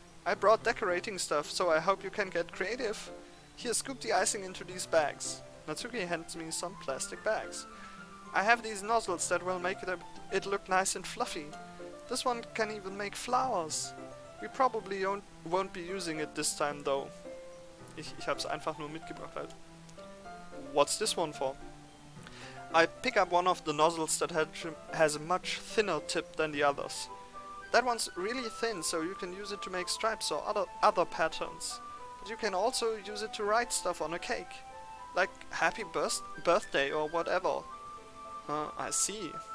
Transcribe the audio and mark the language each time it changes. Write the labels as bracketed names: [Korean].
[English] I brought decorating stuff, so I hope you can get creative. Here, scoop the icing into these bags. Natsuki hands me some plastic bags. I have these nozzles that will make it look nice and fluffy. This one can even make flowers. We probably won't be using it this time though. [German] Ich hab's einfach nur mitgebracht halt. [English] What's this one for? I pick up one of the nozzles that has a much thinner tip than the others. That one's really thin, so you can use it to make stripes or other patterns. But you can also use it to write stuff on a cake. Like happy birthday or whatever. I see.